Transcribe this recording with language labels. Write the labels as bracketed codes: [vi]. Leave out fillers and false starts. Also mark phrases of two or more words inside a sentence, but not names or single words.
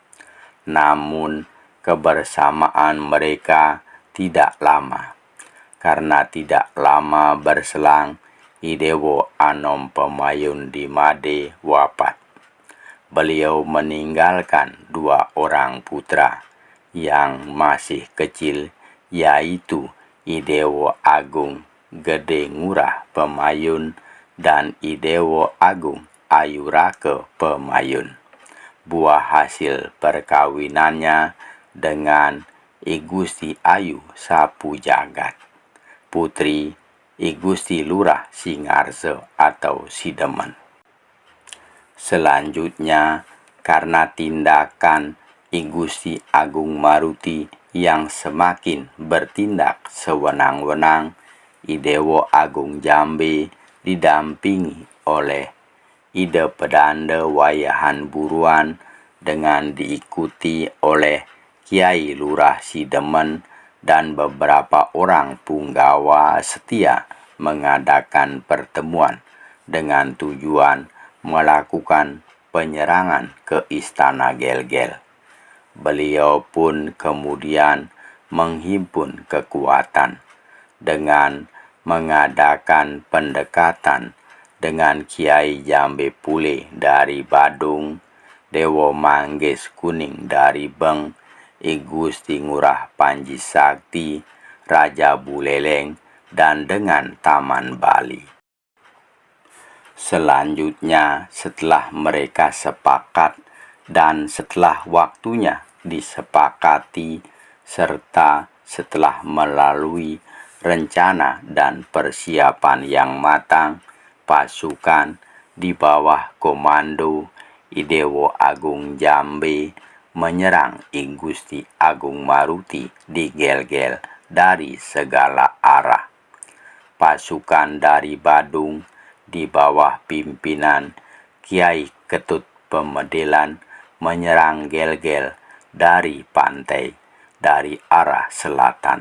[id] Namun kebersamaan mereka tidak lama, karena tidak lama berselang I Dewo Anom Pemayun di Made wafat. Beliau meninggalkan dua orang putra yang masih kecil, yaitu I Dewo Agung Gede Ngurah Pemayun dan I Dewo Agung Ayurake Pemayun. Buah hasil perkawinannya dengan I Gusti Ayu Sapu Jagat, putri I Gusti Lurah Singarse atau Sidemen. Selanjutnya, karena tindakan I Gusti Agung Maruti yang semakin bertindak sewenang-wenang, I Dewo Agung Jambe didampingi oleh ide pedanda wayahan buruan dengan diikuti oleh Kiai Lurah Sidemen dan beberapa orang punggawa setia mengadakan pertemuan dengan tujuan melakukan penyerangan ke Istana Gel-Gel. Beliau pun kemudian menghimpun kekuatan dengan mengadakan pendekatan dengan Kiai Jambe Pule dari Badung, Dewo Manggis Kuning dari Beng, I Gusti Ngurah Panji Sakti, Raja Buleleng, dan dengan Taman Bali. Selanjutnya, setelah mereka sepakat dan setelah waktunya disepakati, serta setelah melalui rencana dan persiapan yang matang, pasukan di bawah komando I Dewo Agung Jambe menyerang I Gusti Agung Maruti di Gel-Gel dari segala arah. Pasukan dari Badung di bawah pimpinan Kiai Ketut Pemedelan menyerang Gel-Gel dari pantai dari arah selatan.